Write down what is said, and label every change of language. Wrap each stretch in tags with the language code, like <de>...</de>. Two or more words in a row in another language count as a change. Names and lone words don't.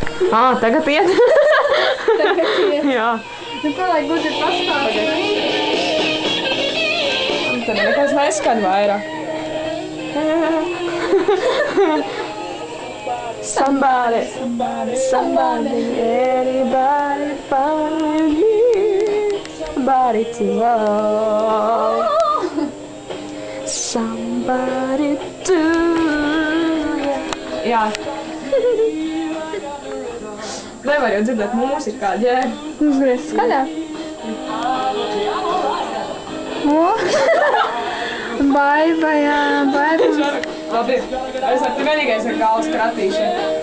<lv>Tagad iet. Tagad iet. Jā. Nu, ko lai gudri pastāvēt? Tad nekas neskan vairāk.</lv> <en>Somebody, anybody find me, somebody to love, somebody to.</en> <lv>Jā. Nevar jau dzirdēt mūziku kā ģēri. Uzgriez skaļāk. Baiba, jā, baiba. Labi, es esmu vienīgais ar galvas kratīšanu.</lv>